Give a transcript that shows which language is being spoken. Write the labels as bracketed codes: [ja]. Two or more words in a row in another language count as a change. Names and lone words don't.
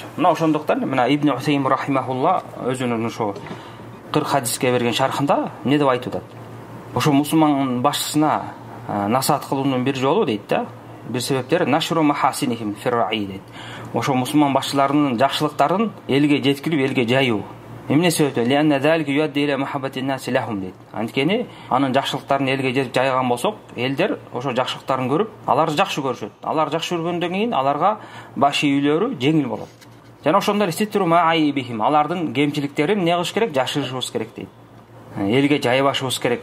[ky] Мына ошондуктан мына Ибн Усайм рахимахулла өзүнүн ошо 40 хадиске берген шархында эмне деп айтып атат? Ошо мусулман башчысына насаат кылуунун бир жолу дейт да, бир себептери [ar] نشر محاسنهم في الرعية [ky] дейт. Ошо мусулман башчыларынын жакшылыктарын элге жеткирип, элге жайуу. Эмне себептен? [ar] لأن ذلك يؤدي إلى محبة الناس لهم дейт. [ky] Анткени анын жакшылыктарын элге жетип жайган болсок, элдер ошо жакшылыктарын көрүп, аларды жакшы көрүшөт. Алар жакшы көргөндөн кийин аларга баш ийүүлөрү жеңил болот. Жана ошондой [ar] ستر معايبهم, [ky] алардын кемчиликтерин эмне кылыш керек? Жашырышыбыз керек дейт. Элге жайбашыбыз керек.